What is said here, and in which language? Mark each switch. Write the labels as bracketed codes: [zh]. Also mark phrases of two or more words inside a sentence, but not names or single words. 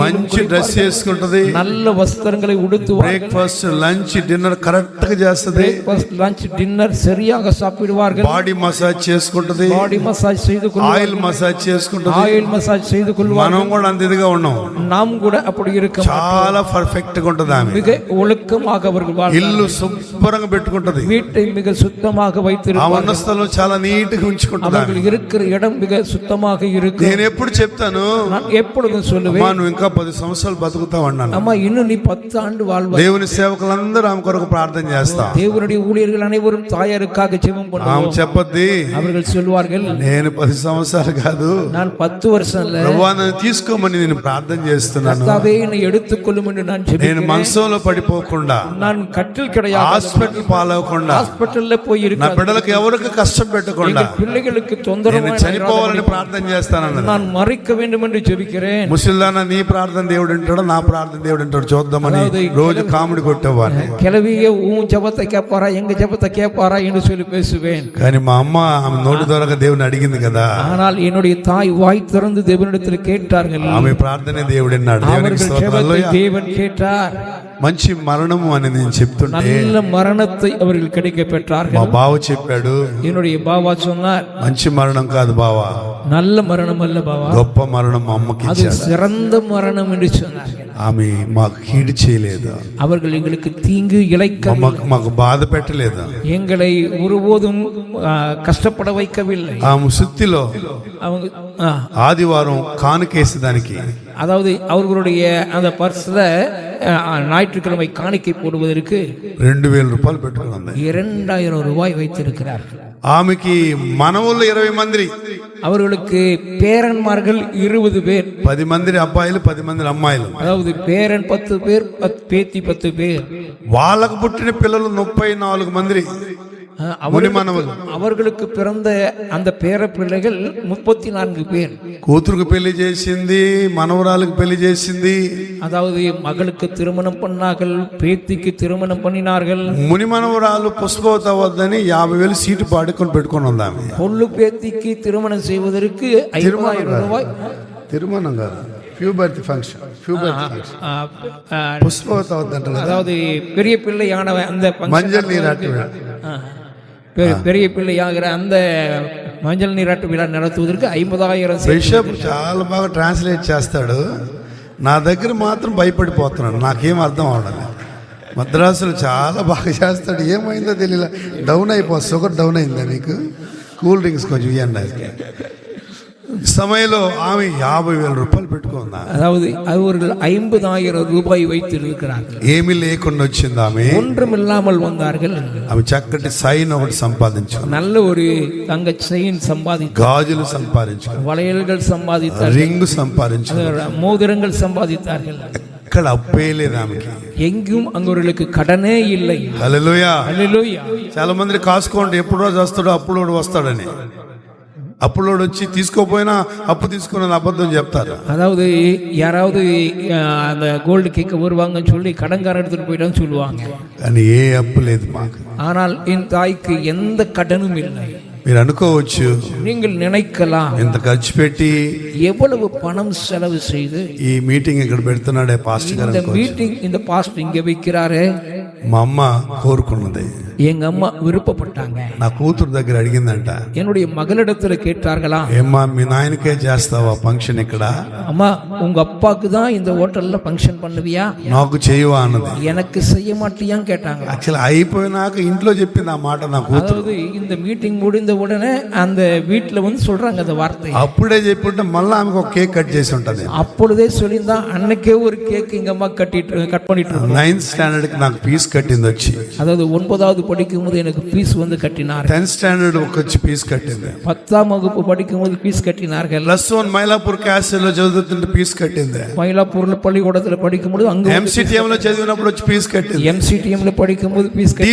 [te] మంచి డ్రెస్ చేసుకుంటది, [ta] நல்ல வஸ்திரங்களை உடுத்துவார்கள். [en] breakfast lunch dinner [te] కరెక్ట్ గా చేస్తుంది. [en] breakfast lunch dinner [ta] சரியாக சாப்பிடுவார்கள். [en] body massage [te] చేసుకుంటది, [en] body massage [ta] செய்து கொள்வார்கள், [en] oil massage [te] చేసుకుంటది, [en] oil massage [ta] செய்து கொள்வார்கள். [te] మనం కూడా అంత ఇదిగా ఉన్నాం. [ta] நாம் கூட அப்படி இருக்க [te] చాలా పర్ఫెక్ట్ గా ఉంటది ఆమె. [ta] மிக ஒழுக்கமாக அவர்கள் வாழ்வார்கள். [te] ఇల్లు శుభ్రంగా పెట్టుకుంటది, [ta] வீட்டை மிக சுத்தமாக வைத்திருப்பார்கள். [te] ఉన్న స్థలం చాలా నీట్ గా ఉంచుకుంటది. [ta] அவர்கள் இருக்கிற இடம் மிக சுத்தமாக இருக்கும். [te] నేను ఎప్పుడు చెప్తాను, [ta] நான் எப்பொழுதும் சொல்லுவேன், [te] అమ్మా నువ్వు ఇంకా 10 సంవత్సరాలు బతుకుతావు అన్నాను. [ta] அம்மா இன்னும் நீ 10 ஆண்டு வாழ்வாய். [te] దేవుని సేవకులందరూ ఆమె కొరకు ప్రార్థన చేస్తాం. [ta] தேவனுடைய ஊழியர்கள் அனைவரும் தாயாருக்காக ஜெபம் பண்ணுவோம். [te] ఆమె చెప్పద్ది, [ta] அவர்கள் சொல்வார்கள், [te] నేను 10 సంవత్సరాలు కాదు, [ta] நான் 10 வருஷம் இல்ல, [te] ప్రభువా నన్ను తీసుకోమని నేను ప్రార్థన చేస్తున్నాను. [ta] கர்த்தாவே என்னை எடுத்துக்கொள்ளும் என்று நான் [te] నేను [ta] ஜெபிக்கிறேன். [te] మంచంలో పడిపోకుండా, [ta] நான் கட்டில் கிடையாது, [te] హాస్పిటల్ పాలవకుండా, [ta] ஹாஸ்பிடல்ல போய் [te] నా [ta] இருக்க, [te] బిడ్డలకు ఎవరికి కష్టం పెట్టకుండా, [ta] பிள்ளைகளுக்கு [te] నేను [ta] தொந்தரவு [te] చనిపోవాలని ప్రార్థన చేస్తానన్నది. [ta] நான் மறிக்க வேண்டும் என்று ஜெபிக்கிறேன். [te] ముసలిదాన నీ ప్రార్థన దేవుడు వింటాడో నా ప్రార్థన దేవుడు వింటాడు చూద్దామని రోజు కామెడీ కొట్టేవాడిని. [ta] கிளவியே உன் ஜெபத்தை கேட்பாரா எங்க ஜெபத்தை கேட்பாரா என்று சொல்லி பேசுவேன். [te] కానీ మా అమ్మ ఆమె నోటి ద్వారా దేవుని అడిగింది కదా. [ta] ஆனால் என்னுடைய தாய் வாய் திறந்து தேவனிடத்தில் கேட்டார்கள். [te] ఆమె ప్రార్థనే దేవుడు విన్నాడు. దేవునికి [ta] அவர்கள் [te] స్తోత్రం. [ta] ஜெபத்தை [te] హల్లెలూయా. [ta] தேவன் கேட்டார். [te] మంచి మరణము అని నేను చెప్తుంటే [ta] நல்ல மரணத்தை அவர்கள் கிடைக்க [te] మా [ta] பெற்றார்கள். [te] బావ చెప్పాడు, [ta] என்னுடைய பாவா சொன்னார், [te] మంచి మరణం కాదు బావా, [ta] நல்ல மரணம் அல்ல பாவா, [te] గొప్ప మరణం మా అమ్మకి [ta] அது [te] ఇచ్చాడు. [ta] சிறந்த மரணம் என்று சொன்னார். [te] ఆమె మాకు కీడు చేయలేదు, [ta] அவர்கள் எங்களுக்கு தீங்கு இழைக்க, [te] మాకు బాధ పెట్టలేదు, [ta] எங்களை ஒருபோதும் கஷ்டப்பட வைக்கவில்லை. [te] ఆమె సుత్తిలో [ta] அவங்க [te] ఆదివారం కానుకేసేదానికి, [ta] அதாவது அவர்களுடைய அந்த பர்ஸ்ல ஞாயிற்றுக்கிழமை காணிக்கை போடுவதற்கு [te] 2000 రూపాయలు పెట్టుకున్నాం. [ta] 2000 ரூபாய் வைத்திருக்கிறார்கள். [te] ఆమెకి మనవులు 20 మంది, [ta] அவர்களுக்கு பேரன்மார்கள் 20 பேர். [te] 10 మంది అబ్బాయిలు 10 మంది అమ్మాయిలు. [ta] அதாவது பேரன் 10 பேர், பேத்தி 10 பேர். [te] వాళ్ళకు పుట్టిన పిల్లలు 34 మంది. [ta] அவர்களுக்கு பிறந்த அந்த பேர பிள்ளைகள் 34 பேர். [te] కూతురుకు పెళ్లి చేసింది, మనవరాలకు పెళ్లి చేసింది. [ta] அதாவது மகளுக்கு திருமணம் பண்ணார்கள், பேத்திக்கு திருமணம் பண்ணினார்கள். [te] ముని మనవరాలు పుష్పవతి వద్దని 50,000 సీటు పాడుకొని పెట్టుకొని ఉందామె. [ta] பொண்ணு பேத்திக்கு திருமணம் செய்வதற்கு 50,000 ரூபாய். [te] திருமணம் కాదు, [en] puberty function. [te] పుష్పవతి వద్దంటారు. [ta] அதாவது பெரிய பிள்ளையான அந்த மஞ்சள் நீராட்டு விழா, பெரிய பிள்ளையாகிற அந்த மஞ்சள் நீராட்டு విழా நடத்துவதற்கு 50,000. [te] బిషప్ చాలా బాగా ట్రాన్స్లేట్ చేస్తాడు. నా దగ్గర మాత్రం భయపడిపోతున్నాడు, నాకేం అర్థం అవడం. మద్రాసులో చాలా బాగా చేస్తాడు, ఏమైందో తెలియలే. [en] down sugar down [te] అయిందా నీకు? [en] cool drinks [te] కొంచెం ఇవ్వండి. సమయంలో ఆమె 50,000 రూపాయలు పెట్టుకుందా. [ta] அதாவது அவர்கள் 50,000 ரூபாய் வைத்திருக்கிறார்கள். [te] ఏమీ లేకుండా వచ్చింది ఆమె, [ta] ஒன்றுமில்லாமல் வந்தார்கள். [te] ఆమె చక్కటి సైన్ ఒకటి సంపాదించుకుంది, [ta] நல்ல ஒரு தங்க செயின் சம்பாதித்தார், [te] గాజులు సంపాదించుకుంది, [ta] வளையல்கள் சம்பாதித்தார், [te] రింగ్ సంపాదించుకుంది, [ta] மோதிரங்கள் சம்பாதித்தார்கள். [te] ఎక్కడ అప్పే లేదు ఆమెకి, [ta] எங்கும் அவர்களுக்கு கடனே இல்லை. [te] హల్లెలూయా. హల్లెలూయా. చాలా మంది కాసుకోండి, ఎప్పుడు రోజు వస్తాడో అప్పుడు వస్తాడని. అప్పులోడు వచ్చి తీసుకోపోయినా అప్పు తీసుకున్న అబద్ధం చెప్తారు. [ta] அதாவது யாராவது அந்த கோல்டு கேட்க வருவாங்கன்னு சொல்லி கடன்காரன் எடுத்துட்டு போயிட்டான்னு சொல்லுவாங்க. [te] కానీ ఏ అప్పు లేదు మాకు. [ta] ஆனால் என் தாய்க்கு எந்த கடனும் இல்லை. [te] మీరు అనుకోవచ్చు, [ta] நீங்கள் நினைக்கலாம், [te] ఇంత ఖర్చు పెట్టి [ta] எவ்வளவு பணம் செலவு செய்து [te] ఈ మీటింగ్ ఇక్కడ పెడుతున్నాడే పాస్టర్ గారు. [ta] இந்த மீட்டிங் இந்த பாஸ்டர் இங்க வைக்கிறாரு. [te] మా అమ్మ కోరుకున్నది, [ta] எங்க அம்மா விருப்பப்பட்டாங்க. [te] నా కూతురు దగ్గర అడిగిందంట, [ta] என்னுடைய மகளிடத்துல கேட்டார்களா, [te] ఏమ్మా మీ నాయనకే చేస్తావా ఫంక్షన్ ఇక్కడ? [ta] அம்மா உங்க அப்பாக்கு தான் இந்த ஹோட்டல்ல ஃபங்க்షన్ பண்ணுவியா, [te] నాకు చేయవా అన్నది. [ta] எனக்கு செய்ய மாட்டியான்னு கேட்டாங்க. [te] యాక్చువల్ అయిపోయినాక ఇంట్లో చెప్పింది ఆ మాట నా కూతురు. [ta] அதாவது இந்த மீட்டிங் முடிந்த உடனே அந்த வீட்டுல வந்து சொல்றாங்க அந்த வார்த்தை. [te] అప్పుడే చెప్పుంటే మళ్ళీ ఆమెకు ఒక [en] cake cut [te] చేసి ఉంటది. [ta] அப்பொழுதே சொல்லியிருந்தா அன்னைக்கே ஒரு கேக் எங்க அம்மா கட் பண்ணிட்டு [te] 9th స్టాండర్డ్ కి నాకు ఫీజు కట్టింది వచ్చి. [ta] அதாவது 9வது படிக்கும் போது எனக்கு ஃபீஸ் வந்து கட்டினார். [te] 10th స్టాండర్డ్ వచ్చి ఫీజు కట్టింది. [ta] 10ஆம் வகுப்பு படிக்கும் போது ஃபீஸ் கட்டினார்கள். [te] +1 మైలాపూర్ క్యాస్ట్లో చదువుతుంటే ఫీజు కట్టింది. [ta] మైలాపూర్ல పள்ளிக்கூடத்துல படிக்கும்போது அங்க [te] MCTM లో చదివినప్పుడు వచ్చి ఫీజు కట్టింది. [ta] MCTM లో படிக்கும்போது ஃபீஸ் கட்டி